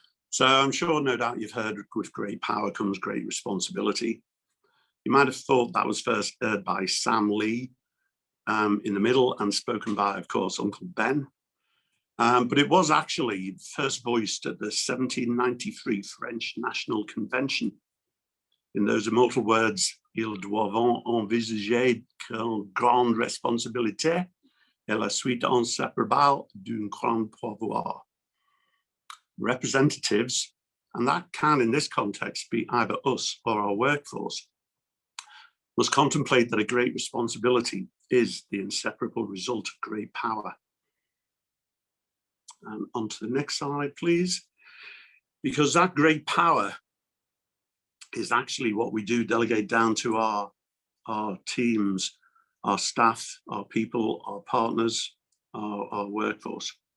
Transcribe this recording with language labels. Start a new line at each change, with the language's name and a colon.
English: So I'm sure, no doubt, you've heard with great power comes great responsibility. You might have thought that was first heard by Sam Lee in the middle and spoken by, of course, Uncle Ben. But it was actually first voiced at the 1793 French National Convention. In those immortal words,
French: ils doivent envisager qu'une grande responsabilité est la suite inséparable d'un grand pouvoir.
English: Representatives, and that can in this context be either us or our workforce, must contemplate that a great responsibility is the inseparable result of great power. And on to the next slide, please. Because that great power is actually what we do delegate down to our teams, our staff, our people, our partners, our workforce.